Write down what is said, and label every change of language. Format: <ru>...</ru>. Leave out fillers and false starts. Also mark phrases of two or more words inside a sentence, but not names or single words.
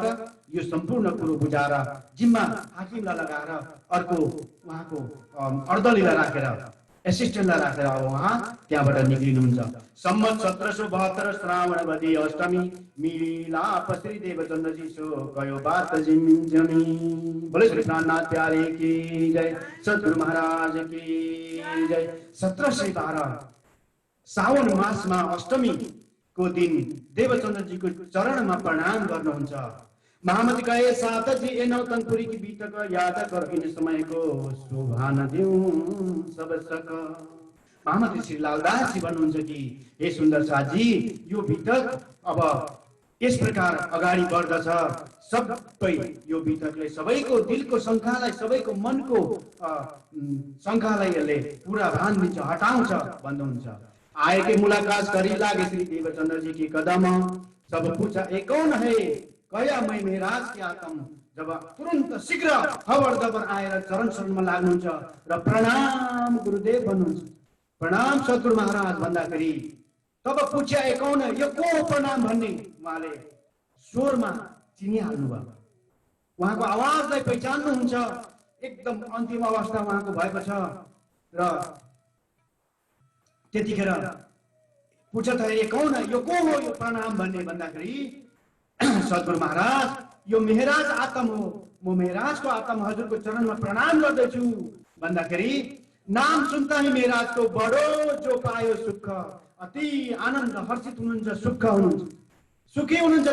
<ne>यो सम्पूर्ण कुरो बुझाएर जिम्मा हाकिमलाई लगाएर अर्को उहाँको अर्दलीलाई राखेर, एसिस्टेन्टलाई राखेर अब उहाँ त्यहाँबाट निक्लिनुहुन्छ।</ne> <hi>सम्मत 1772 श्रावणवदी अष्टमी, मिलाप श्री देवचन्द्रजी सो कयो बात जिम्जमी। बोले श्री प्राणनाथ प्यारे की जय, सद्गुरु महाराज की जय।</hi> <ne>1712 सावन मासमा अष्टमी को दिन देवचन्द्रजीको चरणमा प्रणाम गर्नुहुन्छ।</ne> <hi>महामती कहे सात जी ए नौतनपुरी की बीतक याद कर इन समय को शोभा न दिउँ सब सक।</hi> <ne>महामती श्री लालदास जी भन्नुहुन्छ कि हे सुन्दर साथी, यो बीतक अब यस प्रकार अगाडि बढ्दछ। सबै यो बीतकले सबैको दिलको शङ्कालाई, सबैको मनको शङ्कालाई यसले पूरा भान दिन्छ, हटाउँछ भन्नुहुन्छ।</ne> <hi>आए के मुलाकात करी लागे श्री देवचन्द्र जी की कदम, सब पूछा ए कौन है, कया मैं मेहराज के आतम।</hi> <ne>जब तुरन्त शीघ्र खबर दबर आएर चरण शरणमा लाग्नुहुन्छ र प्रणाम गुरुदेव भन्नुहुन्छ, प्रणाम सद्गुरु महाराज भन्दाखेरि</ne> <hi>तब पूछ्या ए कौन है,</hi> <ne>यो को हो प्रणाम भन्ने उहाँले स्वरमा चिनिहाल्नु भयो। उहाँको आवाजलाई पहिचान्नुहुन्छ। एकदम अन्तिम अवस्था उहाँको भएको छ र त्यतिखेर</ne> <hi>पूछत है कौन है,</hi> <ne>यो को हो यो प्रणाम भन्ने भन्दाखेरि सद्गुरु महाराज यो मेहराज आत्म हो, म मेहराजको आत्म हजुरको चरणमा प्रणाम गर्दछु भन्दाखेरि नाम सुन्दा ही मेहराजको बडो जो पायो सुख, अति आनन्द हर्षित हुनुहुन्छ, सुख हुनुहुन्छ, सुखी हुनुहुन्छ।</ne>